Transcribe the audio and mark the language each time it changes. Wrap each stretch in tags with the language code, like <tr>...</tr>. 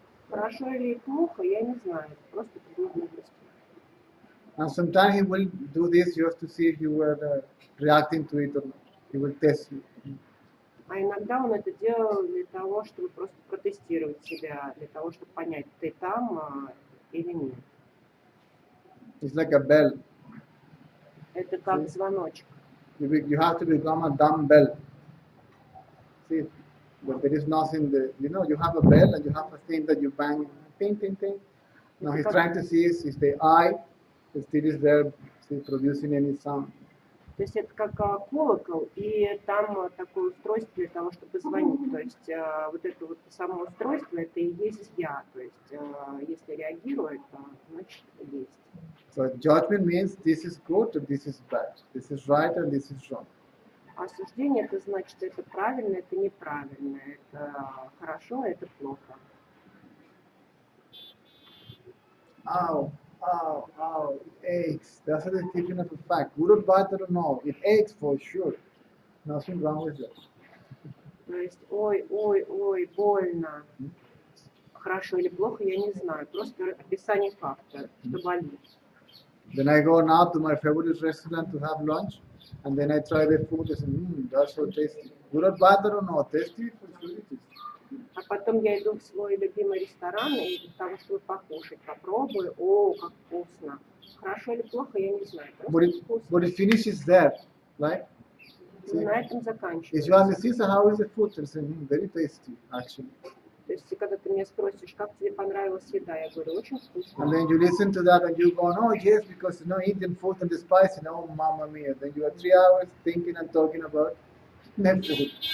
<ru>хорошо или плохо, я не знаю. Это просто предмет мудрости.</ru> <en>And sometimes he will do this just to see if you were reacting to it or not. He will test you.</en> <ru>А иногда он это делал для того, чтобы просто протестировать себя, для того, чтобы понять, ты там или нет.</ru> <en>It's like a bell.</en> <ru>Это как звоночек.</ru> <en>You have to become a dumb bell. See, but there is nothing there. You have a bell and you have a thing that you bang, ting, ting, ting. Now he's trying to see is the eye still is there, see, producing any sound.</en> <ru>То есть это как колокол, и там такое устройство для того, чтобы звонить. То есть вот это вот само устройство, это и есть я. То есть если реагирует, то значит есть.</ru> <en>So judgment means this is good or this is bad. This is right and this is wrong.</en> <ru>Осуждение это значит, это правильно, это неправильно, это хорошо, это плохо.</ru> <en>Ow, ow, ow, it aches. That's a description of a fact. Good or bad, I don't know. It aches for sure. Nothing wrong with that.</en> <ru>То есть, ой, больно. Хорошо или плохо, я не знаю. Просто описание факта, что болит.</ru> <en>Then I go now to my favorite restaurant to have lunch, and then I try the food. I say, that's so tasty. Good or bad, I don't know. Tasty for sure it is.</en> <ru>А потом я иду в свой любимый ресторан, и для того, чтобы покушать, попробую. О, как вкусно. Хорошо или плохо, я не знаю.</ru> <en>But it finishes there, right?</en> <ru>See, на этом</ru> <en>If</en> <ru>заканчивается.</ru> <en>you ask me, how is the food? I say, very tasty, actually.</en> <ru>То есть, когда ты меня спросишь, как тебе понравилась еда, я говорю, очень вкусно.</ru> <en>And then you listen to that and you go, oh yes, because Indian food and the spice, mamma mia. Then you are 3 hours thinking and talking about food.</en>